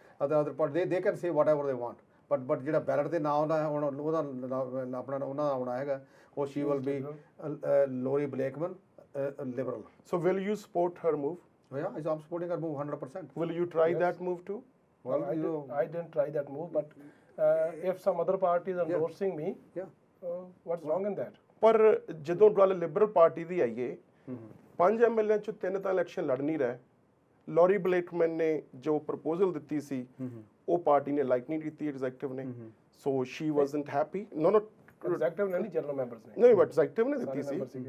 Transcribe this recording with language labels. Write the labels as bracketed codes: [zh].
[en] Other part they can say whatever they want. [pa] But ਜਿਹੜਾ ballot ਤੇ ਨਾ ਉਹਦਾ ਆਪਣਾ ਉਹਨਾਂ ਦਾ ਆਉਣਾ ਹੈਗਾ, ਉਹ [en] she will be [pa] Lori Blakeman, Liberal. [en] So will you support her move? Yeah, I'm supporting her move 100%. Will you try that move too? Well, I didn't try that move, but if some other party is endorsing me, what's wrong in that? [pa] ਪਰ ਜਦੋਂ ਗੱਲ Liberal party ਦੀ ਆਈਏ, 5 MLA ਚੋਂ 3 ਤਾਂ election ਲੜ ਨਹੀਂ ਰਹੇ। ਲੌਰੀ ਬਲੇਕਮੈਨ ਨੇ ਜੋ ਪ੍ਰਪੋਜ਼ਲ ਦਿੱਤੀ ਸੀ ਉਹ ਪਾਰਟੀ ਨੇ ਲਾਈਕ ਨਹੀਂ ਕੀਤੀ, ਐਗਜ਼ੈਕਟਿਵ ਨੇ। [en] So she wasn't happy. No [pa] ਐਗਜ਼ੈਕਟਿਵ ਨੇ ਨਹੀਂ, ਜਨਰਲ ਮੈਂਬਰਸ ਨੇ। ਨਹੀਂ, ਬਟ ਐਗਜ਼ੈਕਟਿਵ ਨੇ ਦਿੱਤੀ ਸੀ।